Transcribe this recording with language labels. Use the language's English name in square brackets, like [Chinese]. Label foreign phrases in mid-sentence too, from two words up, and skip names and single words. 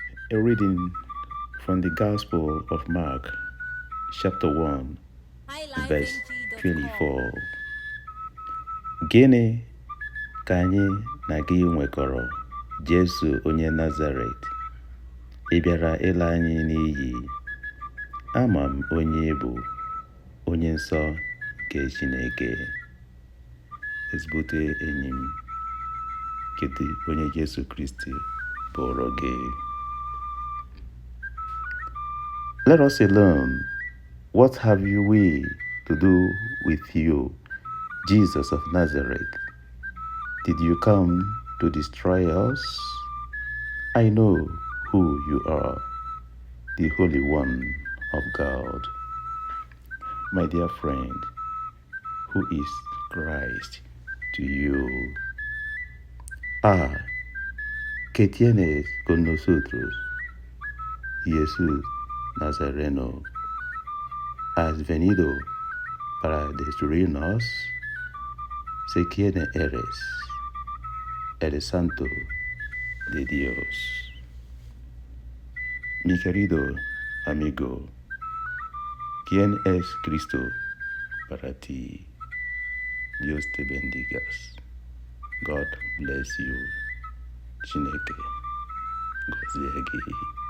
[English] A reading from the Gospel of Mark, chapter 1, verse 24. [Igbo] Gịnị ka anyị na gị nwekọrọ, Jesu onye Nazaret? Ị bịara ịla anyị n'iyi? Ama m onye ị bụ, onye nsọ nke Chineke. Ezigbote enyi m, kedu onye Jesu Kristi bụrụ gị? [English] Let us alone. What have we to do with you, Jesus of Nazareth? Did you come to destroy us? I know who you are, the Holy One of God. My dear friend, who is Christ to you? [Spanish] ¿Qué tienes con nosotros, Jesús Nazareno? ¿Has venido para destruirnos? Sé quién eres, el Santo de Dios. Mi querido amigo, ¿quién es Cristo para ti? Dios te bendiga. [English] God bless you. [Igbo] Chineke gozie gị.